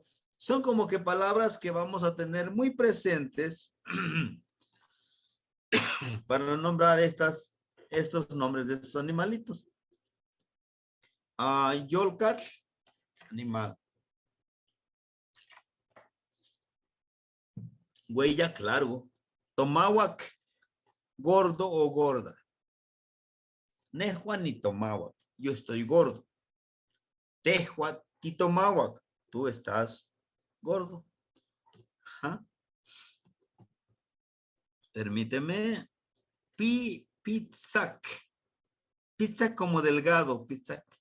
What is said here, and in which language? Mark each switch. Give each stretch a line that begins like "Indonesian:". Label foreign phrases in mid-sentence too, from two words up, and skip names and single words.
Spanish: Son como que palabras que vamos a tener muy presentes para nombrar estos nombres de estos animalitos. Yolcat, animal. Hueyac, largo. Tomahuac, gordo o gorda.
Nahuatl languages: Nejua ni Tomahuac,
Spanish: yo estoy gordo.
Nahuatl languages: Tejua ti Tomahuac,
Spanish: tú estás gordo. Ajá. Permíteme. Pizzac. Pizza como delgado, pizza.